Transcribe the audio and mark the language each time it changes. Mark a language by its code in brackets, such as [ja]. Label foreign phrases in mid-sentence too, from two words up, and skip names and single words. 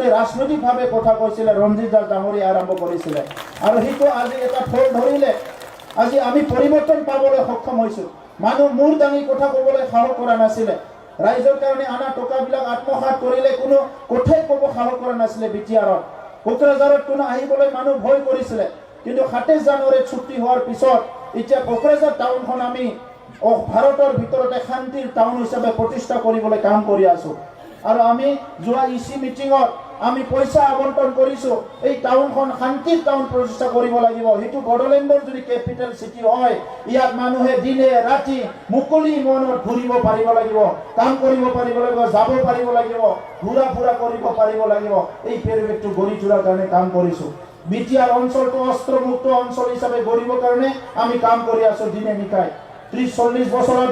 [as] ৰাজনৈতিকভাৱে কথা কৈছিলে ৰঞ্জিত দাস ডাঙৰীয়া আৰম্ভ কৰিছিলে আৰু সেইটো আজি এটা ফল ধৰিলে আজি আমি পৰিৱৰ্তন পাবলৈ সক্ষম হৈছো মানুহ মূৰ দাঙি কথা ক'বলৈ সাহস কৰা নাছিলে ৰাইজৰ কাৰণে আনা টকাবিলাক আত্মসাৎ কৰিলে কোনো কথাই ক'ব সাহস কৰা নাছিলে বিটিআৰত কোকৰাঝাৰত কোনো আহিবলৈ মানুহ ভয় কৰিছিলে কিন্তু 27 জানুৱাৰীত ছুটি হোৱাৰ পিছত এতিয়া কোকৰাঝাৰ টাউনখন আমি ভাৰতৰ ভিতৰতে শান্তিৰ টাউন হিচাপে প্ৰতিষ্ঠা কৰিবলৈ কাম কৰি আছো আৰু আমি যোৱা [en] EC meeting [as] আমি পইচা আবণ্টন কৰিছো এই টাউনখন শান্তিৰ টাউন প্ৰতিষ্ঠা কৰিব লাগিব হেতু বড়োলেণ্ডৰ যদি [en] capital city [as] হয় ইয়াত মানুহে দিনে ৰাতি মুকলি মনত ঘূৰিব পাৰিব লাগিব কাম কৰিব পাৰিব লাগিব যাব পাৰিব লাগিব ঘূৰা ফুৰা কৰিব পাৰিব লাগিব এই পৰিৱেশটো গঢ়ি তোলাৰ কাৰণে কাম কৰিছো বিটিআৰ অঞ্চলটো অস্ত্ৰমুক্ত অঞ্চল হিচাপে গঢ়িবৰ কাৰণে আমি কাম কৰি আছো দিনে নিশাই 30-40 বছৰত